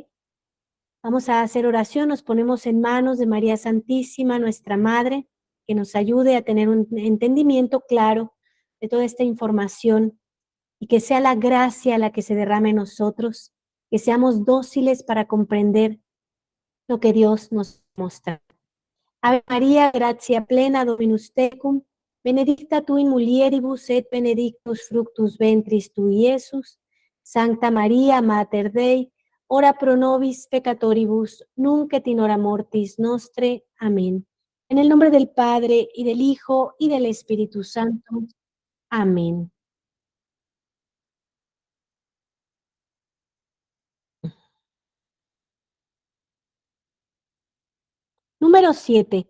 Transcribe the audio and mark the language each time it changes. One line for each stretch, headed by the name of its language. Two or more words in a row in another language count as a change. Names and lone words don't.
Spanish: Vamos a hacer oración, nos ponemos en manos de María Santísima, nuestra Madre, que nos ayude a tener un entendimiento claro de toda esta información y que sea la gracia la que se derrame en nosotros, que seamos dóciles para comprender lo que Dios nos muestra.
Latin: Ave María, gratia plena, Dominus tecum, benedicta tu in mulieribus et benedictus fructus ventris tui, Iesus. Sancta María, Mater Dei, ora pro nobis peccatoribus, nunc et in hora mortis nostre. Amén.
Spanish: En el nombre del Padre, y del Hijo, y del Espíritu Santo. Amén. Número 7.